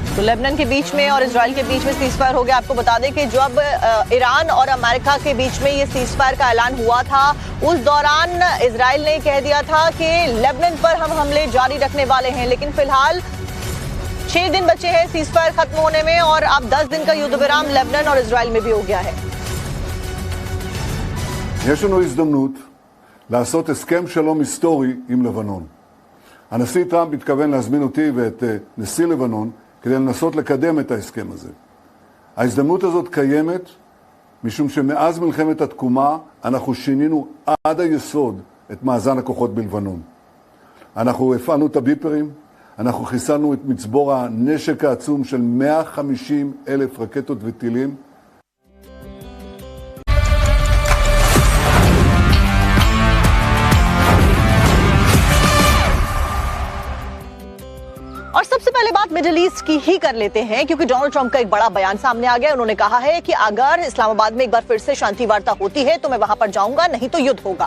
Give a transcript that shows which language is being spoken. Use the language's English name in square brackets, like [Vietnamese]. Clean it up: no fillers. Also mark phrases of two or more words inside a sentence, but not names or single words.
[Hindi] तो लेबनान के बीच में और इजराइल के बीच में सीजफायर हो गया। आपको बता दें कि जब ईरान और अमेरिका के बीच में ये सीजफायर का ऐलान हुआ था, उस दौरान इजराइल ने कह दिया था कि लेबनान पर हम हमले जारी रखने वाले हैं, लेकिन फिलहाल 6 दिन बचे हैं सीजफायर खत्म होने में और अब 10 दिन का युद्ध विराम लेबनान और इजराइल में भी हो गया है। [Hebrew] יש לנו הזדמנות לעשות הסכם שלום היסטורי עם לבנון. הנשיא טראמפ מתכוון להזמין אותי ואת נשיא לבנון כדי לנסות לקדם את ההסכם הזה. ההזדמנות הזאת קיימת משום שמאז מלחמת התקומה אנחנו שינינו עד היסוד את מאזן הכוחות בלבנון. אנחנו הפעלנו את הביפרים, אנחנו חיסלנו את מצבור הנשק העצום של 150,000 רקטות וטילים. [Hindi] और सबसे पहले बात मिडिल ईस्ट की ही कर लेते हैं, क्योंकि डोनाल्ड ट्रंप का एक बड़ा बयान सामने आ गया। उन्होंने कहा है कि अगर इस्लामाबाद में एक बार फिर से शांति वार्ता होती है तो मैं वहां पर जाऊंगा, नहीं तो युद्ध होगा।